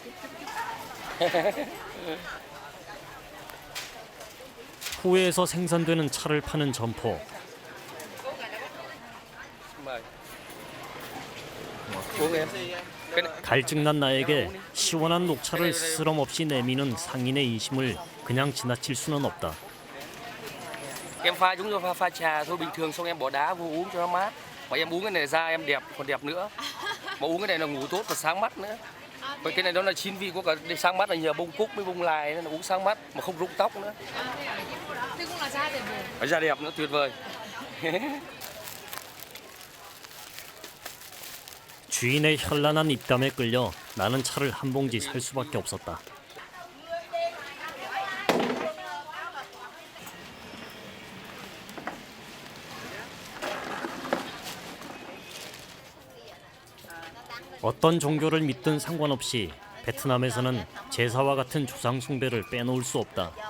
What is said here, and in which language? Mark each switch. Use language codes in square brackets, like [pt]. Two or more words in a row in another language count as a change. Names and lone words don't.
[ko] 후에에서 생산되는 차를 파는 점포. 갈증난 나에게 시원한 녹차를 스스럼 없이 내미는 상인의 인심을 그냥 지나칠 수는 없다. [vi] Em pha giống như pha trà thôi bình thường xong em bỏ đá vô uống cho nó mát. Mà em uống cái này da em đẹp còn đẹp nữa. Mà uống cái này là ngủ tốt và sáng mắt nữa. Vậy cái này nó là 9 vị có cả sáng mắt là nhờ bông cúc với bông lài nên là uống sáng mắt mà không rụng tóc nữa. Thế cũng là da đẹp rồi. Da đẹp nữa tuyệt vời. [ko] 주인의 현란한 입담에 끌려 나는 차를 한 봉지 살 수밖에 없었다. 어떤 종교를 믿든 상관없이 베트남에서는 제사와 같은 조상 숭배를 빼놓을 수 없다.